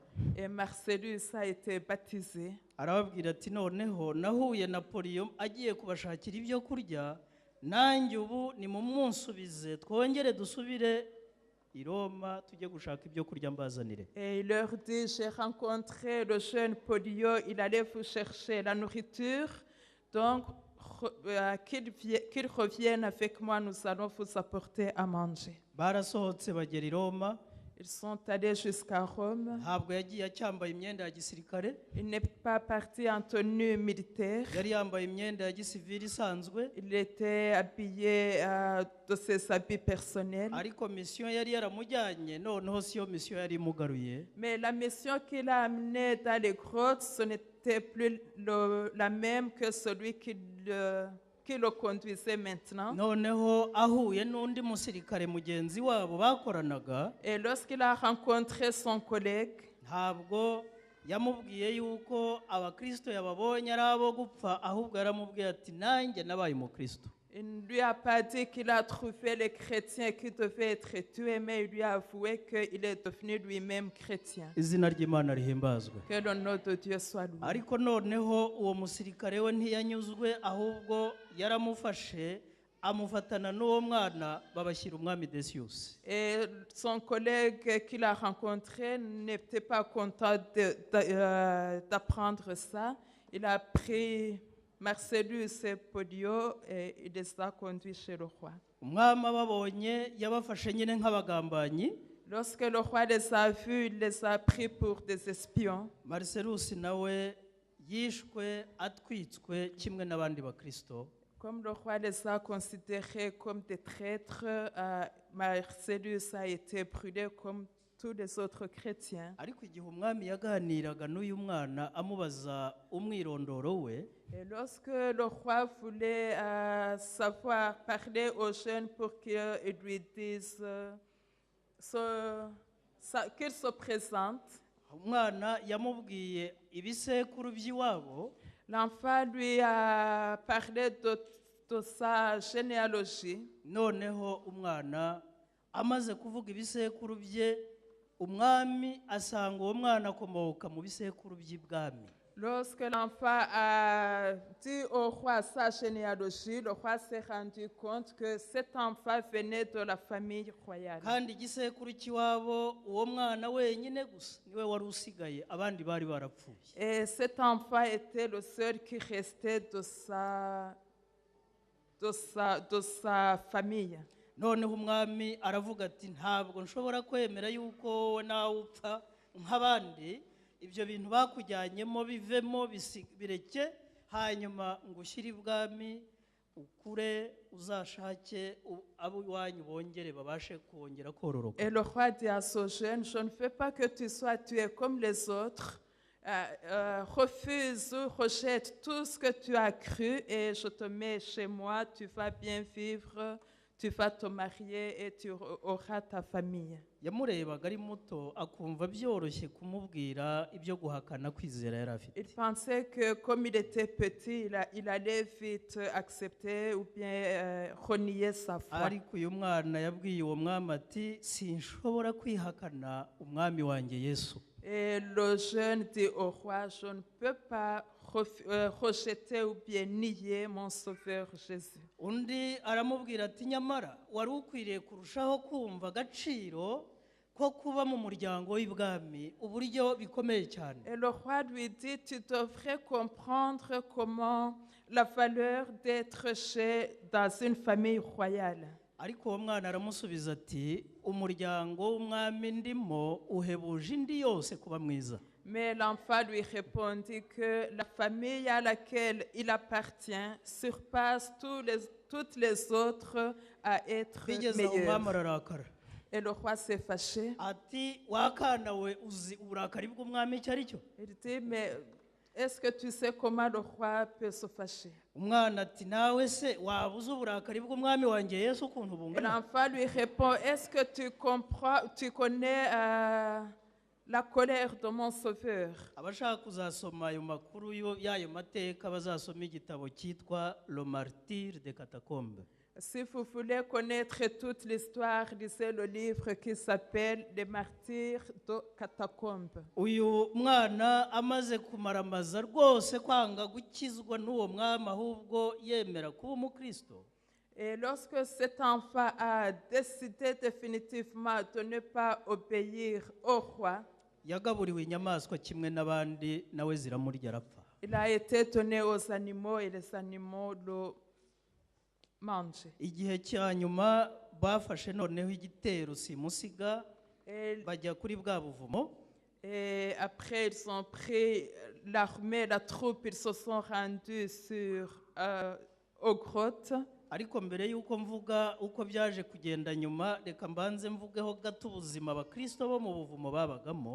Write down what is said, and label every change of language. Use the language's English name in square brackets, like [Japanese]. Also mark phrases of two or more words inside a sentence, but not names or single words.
[French] Et Marcellus a été baptisé. [Kinyarwanda] Arababwira ati noneho nahuye Napoleon agiye kubashakira ibyo kurya, nanjye ubu ni mu munsubize twongere dusubire i Roma tujye gushaka ibyo kurya mbazanire. [French] Et il leur dit, j'ai rencontré le jeune Podio, il allait vous chercher la nourriture, donc qu'il revienne avec moi, nous allons vous apporter à manger. [Kinyarwanda] Barasohotse bagera i Roma. [French] Ils sont allés jusqu'à Rome. [Kinyarwanda] Ntabwo yagiye acyambaye imyenda ya gisirikare. [French] Il n'est pas parti en tenue militaire. [Kinyarwanda] Yari yambaye imyenda ya gisivili isanzwe. [French] Il était habillé de ses habits personnels. [Kinyarwanda] Ariko mission yari yaramujyanye noneho siyo mission yari imugaruye. [French] Mais la mission qu'il a amenée dans les grottes, ce n'était plus la même que celui qui le conduisait maintenant. [Kinyarwanda] Noneho ahuye n'undi musirikare mugenzi wabo bakoranaga. [French] Et lorsqu'il a rencontré son collègue, [Kinyarwanda] ntabwo yamubwiye yuko abakristo yababonye ari abo gupfa, ahubwo yaramubwiye ati nanjye nabaye umukristo. [French] Il ne lui a pas dit qu'il a trouvé les chrétiens qui devaient être tués, mais il lui a avoué qu'il est devenu lui-même chrétien. [Kinyarwanda] Izina ry'Imana rihimbazwe. [French] Que le nom de Dieu soit loué. [Kinyarwanda] Ariko noneho uwo musirikare we ntiyanyuzwe, ahubwo yaramufashe amufatana n'uwo mwana babashyira umwami Decius. [French] Et son collègue qu'il a rencontré n'était pas content d'apprendre ça. Il a pris Marcellus et Pollio et il les a conduits chez le roi. [Kinyarwanda] Umwami ababonye yabafashe nyine nk'abagambanyi. [French] Lorsque le roi les a vus, il les a pris pour des espions. [Kinyarwanda] Marcellus nawe yishwe atwitswe kimwe n'abandi bakristo. [French] Comme le roi les a considérés comme des traîtres, Marcellus a été brûlé comme tous les autres chrétiens. [Kinyarwanda] Ariko igihe umwami yaganiraga n'uyu mwana amubaza umwirondoro we, [French] Et lorsque le roi voulait parler aux jeunes pour qu'ils lui disent qu'il se présente, [Kinyarwanda] umwana yamubwiye ibisekuru by'iwabo. [French] L'enfant lui a parlé de sa généalogie. [Kinyarwanda] Noneho umwana amaze kuvuga ibisekuru bye, umwami asanga uwo mwana akomoka mu bisekuru by'ibwami. [French] Lorsque l'enfant a dit au roi sa généalogie, le roi s'est rendu compte que cet enfant venait de la famille royale. [Kinyarwanda] Kandi igisekuru cy'iwabo uwo mwana wenyine gusa niwe wari usigaye, abandi bari barapfuye. [French] Et cet enfant était le seul qui restait de sa famille. [Kinyarwanda] Noneho umwami aravuga ati ntabwo nshobora kwemera yuko nawe upfa nk'abandi, ibyo bintu bakujyanyemo bivemo bireke, hanyuma ngushyire ibwami ukure uzashake abo iwanyu bongere babashe kongera kororoka. [French] Et le roi dit à ce jeune, je ne veux pas que tu sois tué comme les autres. Refuse ou rejette tout ce que tu as cru et je te mets chez moi, tu vas bien vivre, tu vas te marier et tu auras ta famille. [Kinyarwanda] Yamurebaga ari muto akumva byoroshye kumubwira ibyo guhakana kwizera yari afite. [French] Il pensait que comme il était petit, il allait vite accepter ou bien renier sa foi. [Kinyarwanda] Ariko uyu mwana yabwiye uwo mwami ati sinshobora kwihakana umwami wanjye Yesu. [French] Et le jeune dit au roi, je ne peux pas rejeter ou bien nier mon sauveur Jésus. [Kinyarwanda] Undi aramubwira ati nyamara wari ukwiriye kurushaho kumva agaciro ko kuba mu muryango w'ibwami uburyo bikomeye cyane. [French] Et le roi lui dit, tu devrais comprendre comment la valeur d'être dans une famille royale. [Kinyarwanda] Ariko uwo mwana aramusubiza ati umuryango w'umwami ndimo uhebuje indi yose kuba mwiza. [French] Mais l'enfant lui répondit que la famille à laquelle il appartient surpasse toutes les autres à être meilleure. Et le roi s'est fâché. [Kinyarwanda] Ati wakana we uzi uburakari bw'umwami icyo ari cyo? [French] Il dit, mais est-ce que tu sais comment le roi peut se fâcher? [Kinyarwanda] Umwana ati nawe se waba uzi uburakari bw'umwami wanjye Yesu ukuntu bungana? [French] L'enfant lui répond, est-ce que tu connais la colère de mon sauveur? [Kinyarwanda] Abashaka kuzasoma ayo makuru y'ayo mateka bazasoma igitabo cyitwa Le Martyr des Catacombes. [French] Si vous voulez connaître toute l'histoire, lisez le livre qui s'appelle Les Martyrs de Catacombes. [Kinyarwanda] Uyu mwana amaze kumaramaza rwose kwanga gukizwa n'uwo mwami ahubwo yemera kuba umukristo. [French] Et lorsque cet enfant a décidé définitivement de ne pas obéir au roi, [Kinyarwanda] yagaburiwe inyamaswa kimwe n'abandi nawe ziramurya arapfa. [French] Il a été donné aux animaux et les animaux le mangent. [Kinyarwanda] Igihe cya nyuma bafashe noneho igitero simusiga bajya kuri bwa buvumo. [French] Et après ils ont pris l'armée, la troupe, ils se sont rendus aux grottes. [Kinyarwanda] Ariko mbere yuko mvuga uko byaje kugenda nyuma reka mbanze mvugeho gato ubuzima abakristo bo mu buvumo babagamo.